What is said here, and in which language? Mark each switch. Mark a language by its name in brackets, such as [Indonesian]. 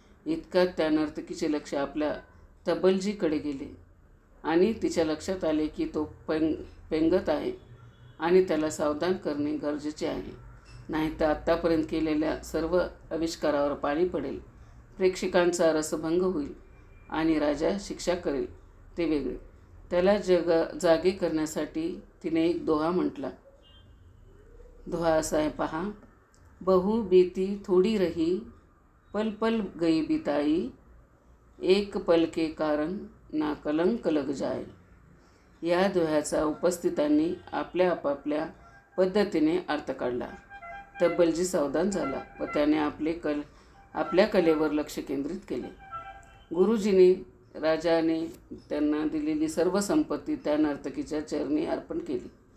[Marathi] इतक्यात त्या नर्तकीचे लक्ष आपल्या तबलजीकडे गेले आणि तिच्या लक्षात आले की तो पेंगत आहे आणि त्याला सावधान करणे गरजेचे आहे, नाहीतर आत्तापर्यंत केलेल्या सर्व आविष्कारावर पाणी पडेल, प्रेक्षकांचा रसभंग होईल आणि राजा शिक्षा करेल ते वेगळे. त्याला जागे करण्यासाठी तिने एक दोहा म्हटला. दोहा असा आहे पहा. [Hindi] बहु बीती थोडी रही, पल पल गई बिताई, एक पल के कारण ना कलंक लग जाए. [Marathi] या दोह्याचा उपस्थितांनी आपल्या आपापल्या पद्धतीने अर्थ काढला. तब्बलजी सावधान झाला व त्याने आपल्या कलेवर लक्ष केंद्रित केले. गुरुजींनी राजाने त्यांना दिलेली सर्व संपत्ती त्या नर्तकीच्या चरणी अर्पण केली.